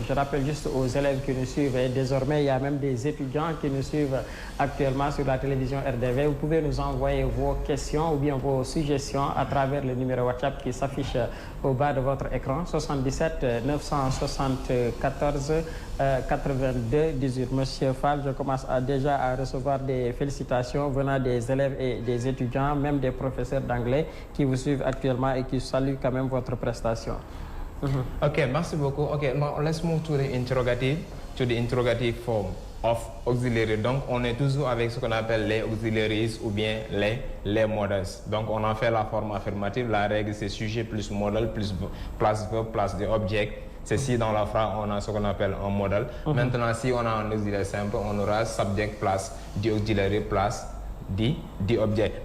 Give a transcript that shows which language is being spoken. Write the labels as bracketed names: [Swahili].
[French] Je rappelle juste aux élèves qui nous suivent et désormais il y a même des étudiants qui nous suivent actuellement sur la télévision RDV. Vous pouvez nous envoyer vos questions ou bien vos suggestions à travers le numéro WhatsApp qui s'affiche au bas de votre écran, 77 974 82 18. Monsieur Fall, je commence déjà à recevoir des félicitations venant des élèves et des étudiants, même des professeurs d'anglais qui vous suivent actuellement et qui saluent quand même votre prestation. Okay, merci beaucoup. [English] Okay, now let's move to the interrogative form of auxiliary. [French] Donc, on est toujours avec ce qu'on appelle les auxiliaries ou bien les models. Donc, on en fait la forme affirmative. La règle, c'est sujet plus modèle plus place verbe plus the object. C'est si dans la phrase, on a ce qu'on appelle un modèle. Maintenant, si on a un auxiliaire simple, on aura [English] subject plus the auxiliary plus the object.